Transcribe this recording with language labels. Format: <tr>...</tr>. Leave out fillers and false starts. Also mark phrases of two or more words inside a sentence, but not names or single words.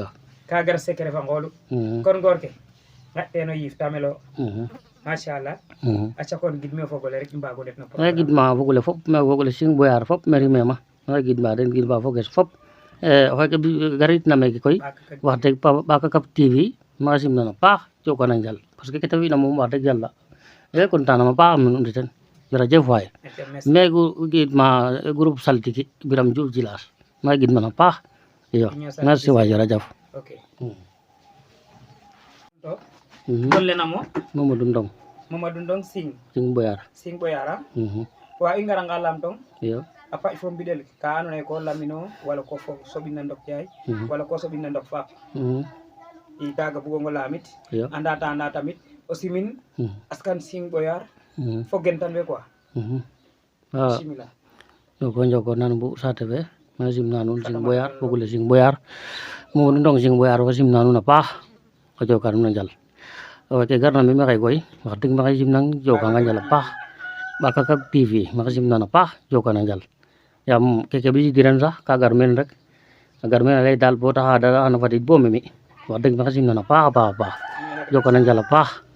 <srr>ka gar secret fa ngoolu kon ngoor ke ngaƴ teen o yiif tamelo machallah aca kon gidmi o fogole rek i mbaago ndet no maxey gidma fogole fop me fogole Sing Boyar fop me rimema maxey gidma den gidma foges fop o xeke garitna meke koy wax deg Ɓakakap TV maxey simnan a paax jokana njal</srr> <fr>parce que</fr> <srr>kete fina moom wax deg yala e content nam a paax am nu ndeten</srr> <wo>jërëjëf waay</wo> <srr>merci mais gidma groupe saltiki Biram Diouf Djilas ma gidman a paax iyo merci</srr> <wo>waay jërëjëf</wo> <srr>ok golle namo Mamadou Ndong Mamadou Ndong Sing Boyar Boyara wa i ngaranga lam tong iyo a paƴ fo mbiɗel ka andoona yee ko lamino wala ko fo soɓina ndok yaay wala ko soɓina ndok faap i kaaga bugongo laamit iyo anda tamit o simin askan Sing Boyar fo gentan we quoi bismillah njoko nan bu saate fe ma simna nuun Sing Boyar fogole Sing Boyar Mamadou Ndong Sing Boyar fo simna nuun a paax o joka nuun a njal ke garna mi maxey koy wax deg maxey simnang jokanga njal a paax Ɓakakak TV maxey simnang a paax jokana njal yaam keke ɓisidiran sax ka gar meen rek a gar meen a lay daal bo taxa xana fadiid bo memi wax deg maxey simnang a paax a paax jokana njal a paax</srr>